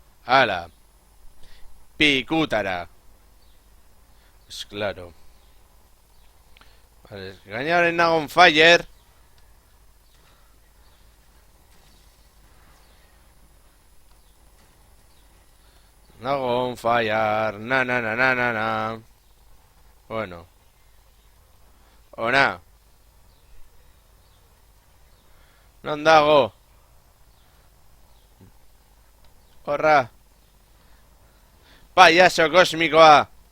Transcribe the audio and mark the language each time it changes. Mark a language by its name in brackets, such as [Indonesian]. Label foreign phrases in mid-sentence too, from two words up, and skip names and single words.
[Basque] Ala, pikutara. [Spanish] Pues claro. [Basque] Vale, gainaren nago [English] on fire. Nago on fire. Na na na na na na. [Basque] Bueno. Ona. Non dago. Horra. Payaso kosmikoa.